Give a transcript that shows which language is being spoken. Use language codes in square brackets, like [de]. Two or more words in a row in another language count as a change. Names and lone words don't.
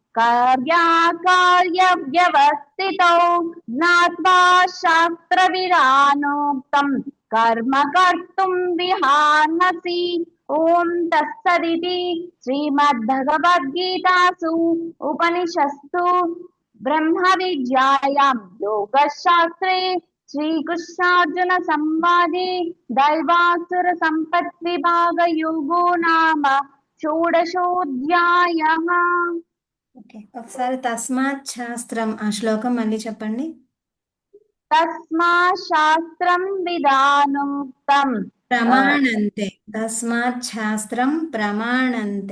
[sa] कार्याकार्यव्यवस्थितौ ज्ञात्वा शास्त्रविधानोक्तं कर्म कर्तुं विहानसि ॐ तत्सदिति श्रीमद्भगवद्गीतासु उपनिषत्सु ब्रह्मविद्यायां योगशास्त्रे श्रीकृष्णार्जुनसंवादे दैवासुरसम्पद्विभागयोगो नाम షోడశోऽధ్యాయः [te] ఓకే, ఒకసారి [sa] తస్మాత్ శాస్త్రం [te] ఆ శ్లోకం మళ్ళీ చెప్పండి. [sa] తస్మాత్ శాస్త్రం విధానోక్తం ప్రమాణంతే, తస్మాత్ శాస్త్రం ప్రమాణంతే.